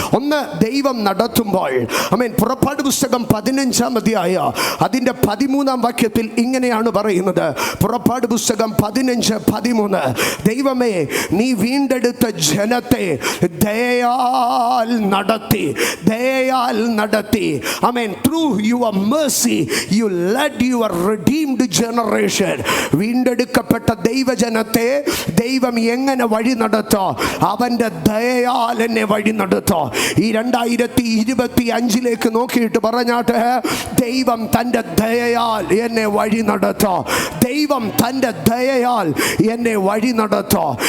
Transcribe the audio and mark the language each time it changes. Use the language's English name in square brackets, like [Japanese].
[Malayalam] ഒന്ന്, ദൈവം നടത്തുമ്പോൾ, ആമേൻ, പുറപ്പാട് പുസ്തകം 15-ാം അധ്യായം അതിൻ്റെ 13-ാം വാക്യത്തിൽ ഇങ്ങനെയാണ് പറയുന്നത്. പുറപ്പാട് പുസ്തകം 15:13, ദൈവമേ, നീ വീണ്ടെടുത്ത ജനത്തെ ദയയാൽ നടത്തി, ദയയാൽ നടത്തി. ആമേൻ. [English] Through your mercy you led your redeemed generation. [Malayalam] വീണ്ടെടുക്കപ്പെട്ട ദൈവജനത്തെ ദൈവം എങ്ങനെ വഴി നടത്തോ? അവൻ്റെ ദയയാൽ എന്നെ വഴി നടത്തോ. ഈ 2025 നോക്കിയിട്ട് പറഞ്ഞാട്ട്, ദൈവം തൻ്റെ ദയയാൽ എന്നെ വഴി നടത്തോ. ദൈവം തൻ്റെ ദയയാൽ എന്നെ വഴി നടത്തോ.